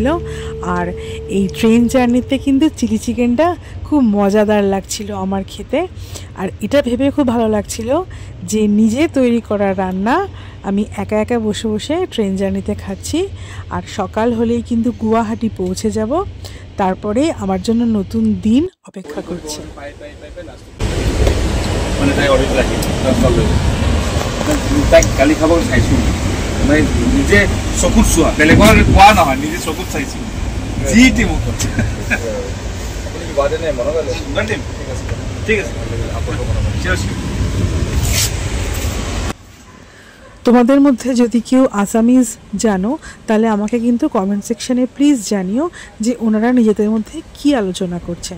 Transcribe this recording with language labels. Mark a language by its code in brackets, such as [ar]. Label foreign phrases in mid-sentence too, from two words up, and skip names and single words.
[bn] আর এই [en] train journeyতে [bn] কিন্তু [en] chilli chickenটা [bn] খুব মজাদার লাগছিল আমার খেতে। আর এটা ভেবে খুব ভালো লাগছিল যে নিজে তৈরি করা রান্না আমি একা একা বসে বসে [en] train journeyতে [bn] খাচ্ছি। আর সকাল হলেই কিন্তু গুয়াহাটি পৌঁছে যাব, তারপরে আমার জন্য নতুন দিন অপেক্ষা করছে। [as] কালি খাব চাইছো, মানে নিজে চকুত চোৱা, বেলেগৰ কোৱা নহয়, নিজে চকুত চাইছো যি টিম ঠিক আছে। [bn] তোমাদের মধ্যে যদি কেউ আসামিজ জানো, তাহলে আমাকে কিন্তু [en] comment sectionে please [bn] জানিও যে ওনারা নিজেদের মধ্যে কি আলোচনা করছেন।